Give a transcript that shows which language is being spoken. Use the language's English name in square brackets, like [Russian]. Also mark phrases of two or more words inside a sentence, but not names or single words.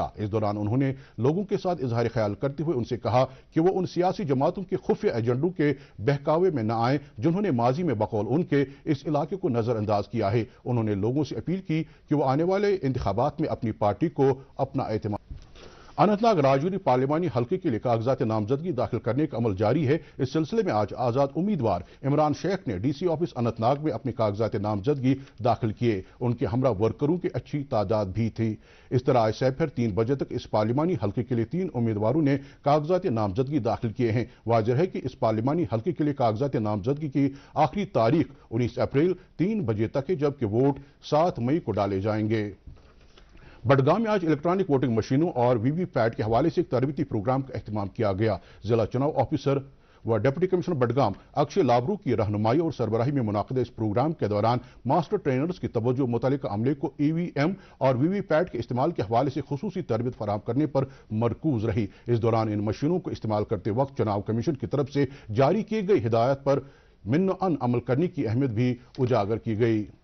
[Urdu] اس دوران انہوں نے لوگوں کے ساتھ اظہار خیال کرتے ہوئے ان سے کہا کہ وہ ان سیاسی جماعتوں کے خفیہ ایجنڈوں کے بہکاوے میں نہ آئیں جنہوں نے ماضی میں بقول ان کے اس علاقے کو نظر انداز کیا ہے۔ انہوں نے لوگوں سے اپیل کی کہ وہ آنے والے انتخابات میں اپنی پارٹی کو اپنا اعتماد۔ اننت ناگ راجوری پارلیمانی حلقے کے لیے کاغذات نامزدگی داخل کرنے کا عمل جاری ہے۔ اس سلسلے میں آج آزاد امیدوار عمران شیخ نے [English] DC office [Urdu] اننت ناگ میں اپنے کاغذات نامزدگی داخل کیے۔ ان کے ہمراہ ورکروں کی اچھی تعداد بھی تھی۔ اس طرح آج سے پھر 3 بجے تک اس پارلیمانی حلقے کے لیے 3 امیدواروں نے کاغذات نامزدگی داخل کیے ہیں۔ واضح ہے کہ اس پارلیمانی حلقے کے لیے کاغذات نامزدگی کی آخری تاریخ 19 اپریل 3 بجے تک ہے، جبکہ ووٹ 7 مئی کو ڈالے جائیں گے۔ بڈگام میں آج [English] electronic voting [Urdu] مشینوں اور وی وی پیٹ کے حوالے سے ایک تربیتی پروگرام کا اہتمام کیا گیا۔ ضلع چناؤ آفیسر و [English] deputy commissioner [Urdu] بڈگام اکشے لابرو کی رہنمائی اور سربراہی میں منعقدہ اس پروگرام کے دوران [English] master trainers [Urdu] کی توجہ متعلقہ عملے کو ای وی ایم اور وی وی پیٹ کے استعمال کے حوالے سے خصوصی تربیت فراہم کرنے پر مرکوز رہی۔ اس دوران ان مشینوں کو استعمال کرتے وقت چناؤ کمیشن کی طرف سے جاری کی گئی ہدایت پر من عمل کرنے کی اہمیت بھی اجاگر کی گئی۔